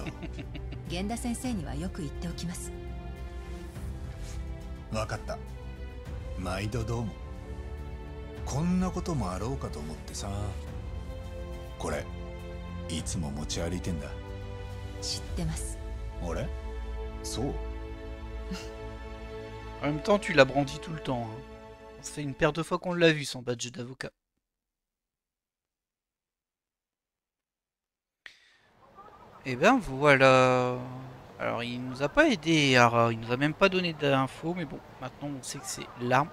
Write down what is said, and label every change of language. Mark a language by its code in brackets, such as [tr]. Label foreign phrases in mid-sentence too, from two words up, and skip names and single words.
[ja] 源田先生にはよく言っておきます。分かった。毎度どうも。こんなこともあろうかと思ってさ。これいつも持ち歩いてんだ。知ってます。俺？そう。 [fr] En même temps, tu l'as brandi tout le temps. Hein. Ça fait une paire de fois qu'on l'a vu, son badge d'avocat. Et ben voilà. Alors, il nous a pas aidé, Hara. Il nous a même pas donné d'infos, mais bon, maintenant on sait que c'est l'arme.